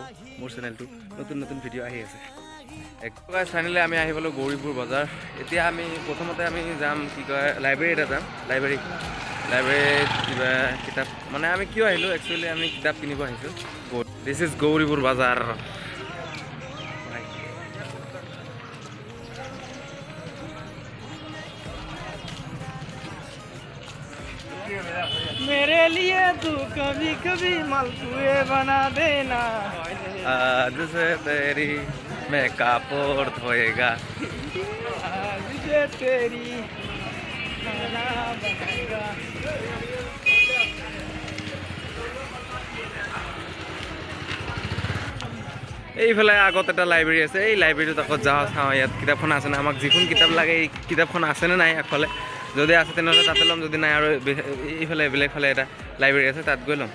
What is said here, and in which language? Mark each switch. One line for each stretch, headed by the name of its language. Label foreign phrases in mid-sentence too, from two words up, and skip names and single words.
Assamese: মোৰ চেনেলটো নতুন ভিডিঅ' আহি আছে। একবাৰ চেনেলে আমি আহি পালোঁ গৌৰীপুৰ বজাৰ। এতিয়া আমি প্ৰথমতে আমি যাম কি কয় লাইব্ৰেৰী এটা যাম। লাইব্ৰেৰীত কিবা কিতাপ মানে আমি কিয় আহিলোঁ, একচুৱেলি আমি কিতাপ কিনিব আহিছোঁ।
English: this is Gauripur Bazar.
Hindi: मेरे लिए तू कभी कभी मालपुए बना देना। आज से तेरी मैं कापड़ धोएगा, आज से तेरी खाना बनाएगा।
Assamese: এইফালে আগত এটা লাইব্ৰেৰী আছে। এই লাইব্ৰেৰীটোত আকৌ যাওঁ চাওঁ ইয়াত কিতাপখন আছেনে, আমাক যিখন কিতাপ লাগে এই কিতাপখন আছেনে নাই আগফালে। যদি আছে তেনেহ'লে তাতে ল'ম, যদি নাই আৰু এইফালে বেলেগফালে এটা লাইব্ৰেৰী আছে তাত গৈ ল'ম।